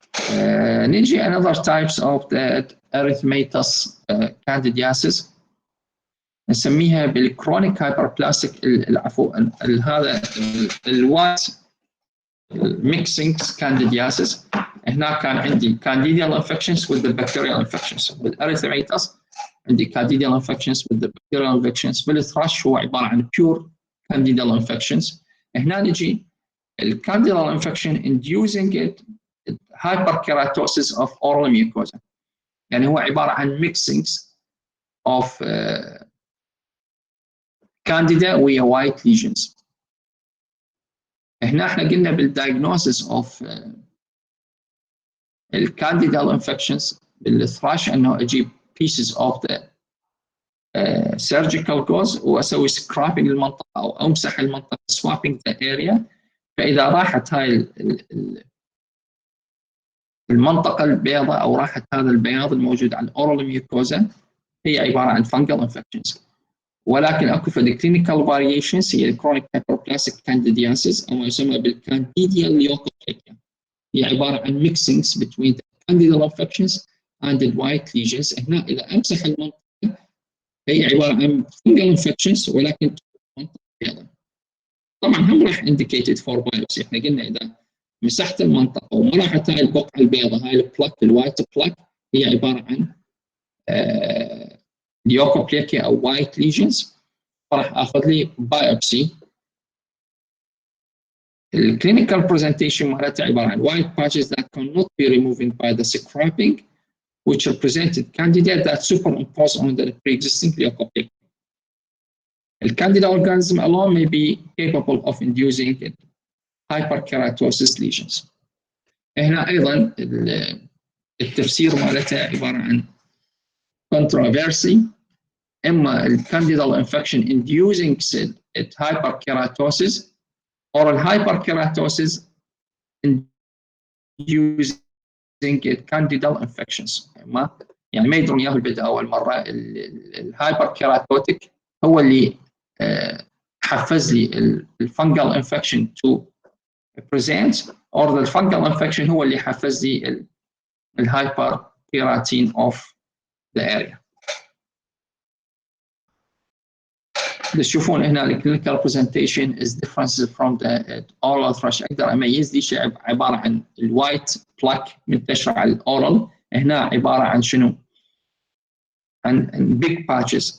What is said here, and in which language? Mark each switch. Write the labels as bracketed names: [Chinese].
[Arabic] نيجي [English] another types of the erythematous candidiasis، [Arabic] نسميها بالكرونيك هايبربلاستيك، العفو هذا الوايت mixing candidiasis. هنا كان عندي [English] candidal infections with the bacterial infections. [Arabic] بالاريثميتاس عندي [English] candidal infections with the bacterial infections. [Arabic] بالثراش هو عباره عن [English] pure candidal infections. [Arabic] هنا نجي الcandidal infection [English] inducing it hyperkeratosis of oral mucosa، [Arabic] يعني هو عباره عن [English] mixings of candida [Arabic] ويا white lesions. هنا احنا قلنا بالdiagnosis of الكانديدال انفكشنز بالثراش انه اجيب [English] pieces of the surgical gauze [Arabic] واسوي سكرابينج للمنطقه او امسح المنطقه [English] swapping the area. [Arabic] فاذا راحت هاي المنطقه البيضاء او راحت هذا البياض الموجود على الاورال ميوكوزا هي عباره عن فنجل انفكشنز. ولكن اكو في كلينيكال فاريشنز هي الكرونيك هايبربلاستيك كانديدياسيس او ما يسمى بالكانديديال ليوكوبليكيا، هي عباره عن [English] mixings between the candidal infections and the white lesions. [Arabic] هنا اذا امسح المنطقه هي عباره عن [English] fungal infections [Arabic] ولكن منطقه بيضاء. طبعا هم راح [English] indicated for biopsy. [Arabic] احنا قلنا اذا مسحت المنطقه وما راحت هاي البقعه البيضاء، هاي البلاك الوايت بلاك، هي عباره عن ليوكوبليكيا او [English] white lesions. [Arabic] راح اخذ لي بايوبسي. الكلينيكال برزنتيشن مالتها عباره عن [English] white patches that cannot be removed by the scraping which represented candida that superimpose on the pre-existing leukoplakia. The candida organism alone may be capable of inducing hyperkeratosis lesions. [Arabic] هنا ايضا التفسير مالتها عباره عن controversy. اما الكانديدال [English] infection inducing hyperkeratosis or hyperkeratosis inducing candidal infections. [Arabic] يعني ما يدرون اياه البدء اول مره. الهايبركيراتوتيك هو اللي حفز لي الفنجل انفكشن [English] to present or the fungal infection [Arabic] هو اللي حفز لي الهايبركيراتين of the area. تشوفون هنا الكلينيكال برزنتيشن [English] is differences from the oral thrush. [Arabic] اقدر اميز لي شيء عباره عن الوايت بلاك منتشره على الاورال. هنا عباره عن شنو؟ عن [English] big patches.